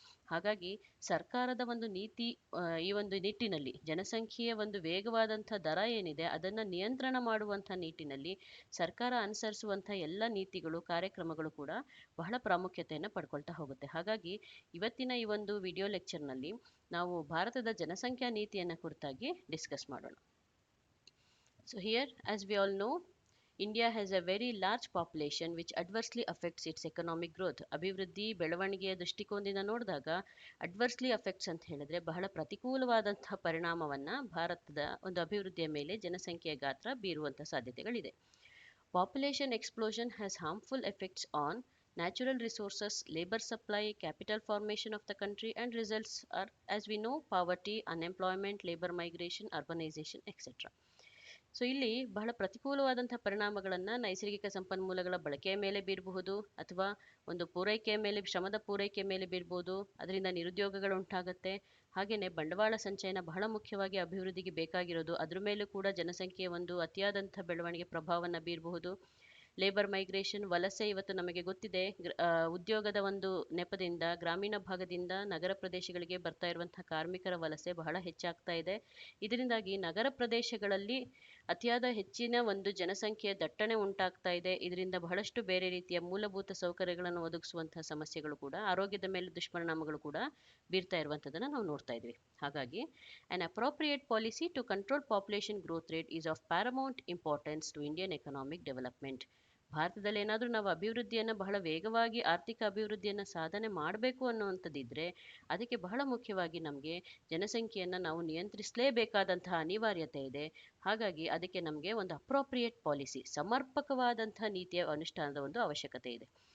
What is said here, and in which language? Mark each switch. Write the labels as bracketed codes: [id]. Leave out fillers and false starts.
[kn] ಹಾಗಾಗಿ ಸರ್ಕಾರದ ಒಂದು ನೀತಿ ಈ ಒಂದು ನಿಟ್ಟಿನಲ್ಲಿ ಜನಸಂಖ್ಯೆಯ ಒಂದು ವೇಗವಾದಂಥ ದರ ಏನಿದೆ ಅದನ್ನು ನಿಯಂತ್ರಣ ಮಾಡುವಂಥ ನಿಟ್ಟಿನಲ್ಲಿ ಸರ್ಕಾರ ಅನುಸರಿಸುವಂಥ ಎಲ್ಲ ನೀತಿಗಳು ಕಾರ್ಯಕ್ರಮಗಳು ಕೂಡ ಬಹಳ ಪ್ರಾಮುಖ್ಯತೆಯನ್ನು ಪಡ್ಕೊಳ್ತಾ ಹೋಗುತ್ತೆ. ಹಾಗಾಗಿ ಇವತ್ತಿನ ಈ ಒಂದು ವಿಡಿಯೋ ಲೆಕ್ಚರ್ನಲ್ಲಿ ನಾವು ಭಾರತದ ಜನಸಂಖ್ಯಾ ನೀತಿಯನ್ನು ಕುರಿತಾಗಿ ಡಿಸ್ಕಸ್ ಮಾಡೋಣ. [en] So here, as we all know, India has a very large population which adversely affects its economic growth. [kn] ಅಭಿವೃದ್ಧಿ ಬೆಳವಣಿಗೆಯ ದೃಷ್ಟಿಕೋನದಿಂದ ನೋಡಿದಾಗ ಅಡ್ವರ್ಸ್ಲಿ ಅಫೆಕ್ಟ್ಸ್ ಅಂತ ಹೇಳಿದ್ರೆ ಬಹಳ ಪ್ರತಿಕೂಲವಾದಂತಹ ಪರಿಣಾಮವನ್ನು ಭಾರತದ ಒಂದು ಅಭಿವೃದ್ಧಿಯ ಮೇಲೆ ಜನಸಂಖ್ಯೆಯ ಗಾತ್ರ ಬೀರುವಂಥ ಸಾಧ್ಯತೆಗಳಿದೆ. [en] Population explosion has harmful effects on natural resources, labor supply, capital formation of the country, and results are, as we know, poverty, unemployment, labor migration, urbanization, etc. [kn] So ಇಲ್ಲಿ ಬಹಳ ಪ್ರತಿಕೂಲವಾದಂತಹ ಪರಿಣಾಮಗಳನ್ನು ನೈಸರ್ಗಿಕ ಸಂಪನ್ಮೂಲಗಳ ಬಳಕೆಯ ಮೇಲೆ ಬೀರಬಹುದು, ಅಥವಾ ಒಂದು ಪೂರೈಕೆಯ ಮೇಲೆ, ಶ್ರಮದ ಪೂರೈಕೆ ಮೇಲೆ ಬೀರ್ಬೋದು. ಅದರಿಂದ ನಿರುದ್ಯೋಗಗಳು ಉಂಟಾಗುತ್ತೆ. ಹಾಗೆಯೇ ಬಂಡವಾಳ ಸಂಚಯನ ಬಹಳ ಮುಖ್ಯವಾಗಿ ಅಭಿವೃದ್ಧಿಗೆ ಬೇಕಾಗಿರೋದು, ಅದ್ರ ಮೇಲೂ ಕೂಡ ಜನಸಂಖ್ಯೆಯ ಒಂದು ಅತಿಯಾದಂಥ ಬೆಳವಣಿಗೆ ಪ್ರಭಾವವನ್ನು ಬೀರಬಹುದು. ಲೇಬರ್ ಮೈಗ್ರೇಷನ್, ವಲಸೆ, ಇವತ್ತು ನಮಗೆ ಗೊತ್ತಿದೆ, ಉದ್ಯೋಗದ ಒಂದು ನೆಪದಿಂದ ಗ್ರಾಮೀಣ ಭಾಗದಿಂದ ನಗರ ಪ್ರದೇಶಗಳಿಗೆ ಬರ್ತಾ ಇರುವಂತಹ ಕಾರ್ಮಿಕರ ವಲಸೆ ಬಹಳ ಹೆಚ್ಚಾಗ್ತಾ ಇದೆ. ಇದರಿಂದಾಗಿ ನಗರ ಪ್ರದೇಶಗಳಲ್ಲಿ ಅತಿಯಾದ ಹೆಚ್ಚಿನ ಒಂದು ಜನಸಂಖ್ಯೆಯ ದಟ್ಟಣೆ ಉಂಟಾಗ್ತಾ ಇದೆ. ಇದರಿಂದ ಬಹಳಷ್ಟು ಬೇರೆ ರೀತಿಯ ಮೂಲಭೂತ ಸೌಕರ್ಯಗಳನ್ನು ಒದಗಿಸುವಂತಹ ಸಮಸ್ಯೆಗಳು ಕೂಡ, ಆರೋಗ್ಯದ ಮೇಲೆ ದುಷ್ಪರಿಣಾಮಗಳು ಕೂಡ ಬೀರ್ತಾ ಇರುವಂಥದ್ದನ್ನು ನಾವು ನೋಡ್ತಾ ಇದ್ವಿ. [en] ಹಾಗಾಗಿ an appropriate policy to control population growth rate is of paramount importance to Indian economic development. [kn] ಭಾರತದಲ್ಲಿ ಏನಾದರೂ ನಾವು ಅಭಿವೃದ್ಧಿಯನ್ನು ಬಹಳ ವೇಗವಾಗಿ ಆರ್ಥಿಕ ಅಭಿವೃದ್ಧಿಯನ್ನು ಸಾಧನೆ ಮಾಡಬೇಕು ಅನ್ನುವಂಥದ್ದಿದ್ರೆ, ಅದಕ್ಕೆ ಬಹಳ ಮುಖ್ಯವಾಗಿ ನಮಗೆ ಜನಸಂಖ್ಯೆಯನ್ನು ನಾವು ನಿಯಂತ್ರಿಸಲೇಬೇಕಾದಂತಹ ಅನಿವಾರ್ಯತೆ ಇದೆ. ಹಾಗಾಗಿ ಅದಕ್ಕೆ ನಮಗೆ ಒಂದು ಅಪ್ರೋಪ್ರಿಯೇಟ್ ಪಾಲಿಸಿ, ಸಮರ್ಪಕವಾದಂತಹ ನೀತಿಯ ಅನುಷ್ಠಾನದ ಒಂದು ಅವಶ್ಯಕತೆ ಇದೆ.